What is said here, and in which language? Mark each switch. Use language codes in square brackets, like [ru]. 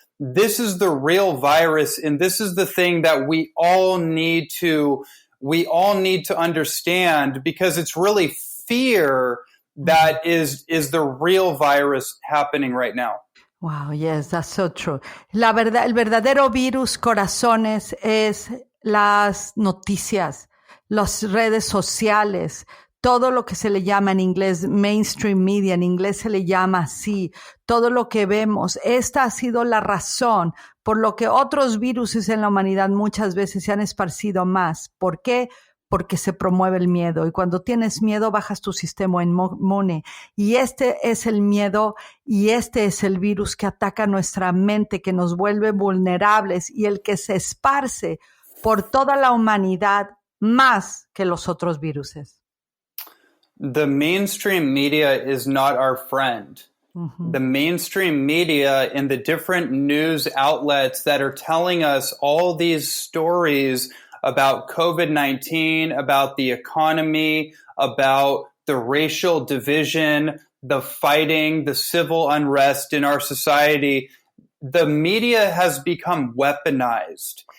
[en] This is the real virus, and this is the thing that we all need to understand, because it's really fear that is the real virus happening right now. Wow, yes, that's so true. [es] El verdadero virus, corazones, es las noticias, las redes sociales, todo lo que se le llama en inglés mainstream media, en inglés se le llama así, todo lo que vemos. Esta ha sido la razón por lo que otros virus en la humanidad muchas veces se han esparcido más. ¿Por qué? Porque se promueve el miedo. Y cuando tienes miedo, bajas tu sistema inmune. Y este es el miedo y este es el virus que ataca nuestra mente, que nos vuelve vulnerables y el que se esparce por toda la humanidad más que los otros viruses. [en] The mainstream media is not our friend. The mainstream media and the different news outlets that are telling us all these stories about COVID-19, about the economy, about the racial division, the fighting, the civil unrest in our society, the media has become weaponized.